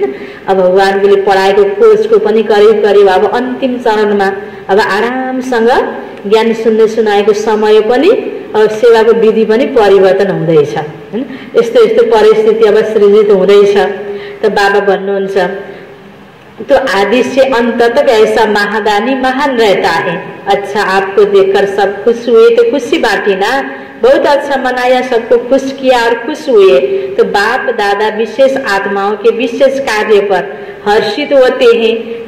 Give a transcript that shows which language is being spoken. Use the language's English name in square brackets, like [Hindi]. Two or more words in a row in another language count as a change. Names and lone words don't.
[Nepali] अब भगवानले पढाएको कोर्सको पनि करिब करिब अब अन्तिम चरणमा, अब आरामसँग ज्ञान सुन्ने सुनाएको समय पनि, अब सेवाको विधि पनि परिवर्तन हुँदैछ हैन। यस्तो यस्तो परिस्थिति अब सृजित हुँदैछ। त बाबा भन्नुहुन्छ [Hindi] तो आदि से अंत तक ऐसा महादानी महान रहता है। अच्छा, आपको देखकर सब खुश हुए तो खुशी बांटी ना, बहुत अच्छा मनाया, सबको खुश किया और खुश हुए। तो बाप दादा विशेष आत्माओं के विशेष कार्य पर हर्षित होते हैं।